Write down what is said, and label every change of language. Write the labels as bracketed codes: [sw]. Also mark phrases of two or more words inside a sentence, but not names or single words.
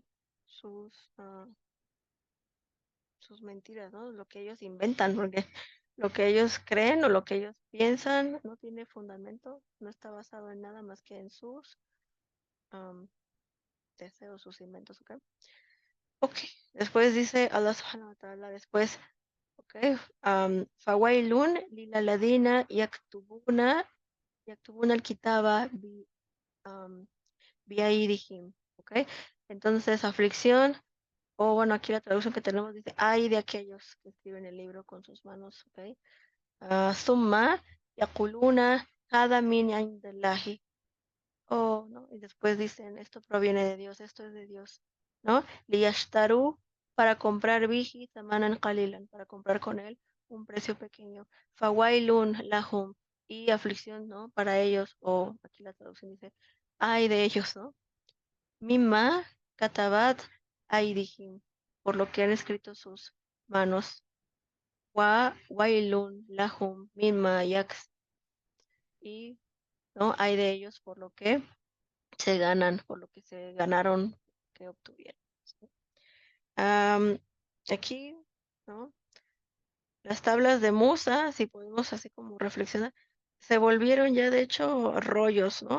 [es] Sus, sus mentiras, ¿no? Lo que ellos inventan, porque lo que ellos creen o lo que ellos piensan no tiene fundamento, no está basado en nada más que en sus am, deseos, sus inventos, ¿ok? Ok, después dice [ar] الله سبحانه وتعالى, [es] después, ok, [ar] فويل للذين يكتبون الكتاب بأيديهم, [es] ok, entonces aflicción, o bueno, aquí la traducción que tenemos dice, ay de aquellos que escriben el libro con sus manos, [ar] ok, ثم يقولون هذا من عند الله. [es] Oh, ¿no? Y después dicen, esto proviene de Dios, esto es de Dios, ¿no? [ar] Liyashtaru [es] para comprar [ar] به ثمنا قليلا, [es] para comprar con él un precio pequeño. [ar] فويل لهم [es] y aflicción, ¿no? Para ellos, o aquí la traducción dice, ay de ellos, ¿no? [ar] مما كتبت أيديهم, [es] por lo que han escrito sus manos. [ar] وويل لهم مما يكس [es] y no hay de ellos por lo que se ganan, por lo que se ganaron, que obtuvieron. ¿Sí? Am, aquí, ¿no? Las tablas de Musa, si podemos así como reflexionar, se volvieron ya de hecho rollos, ¿no?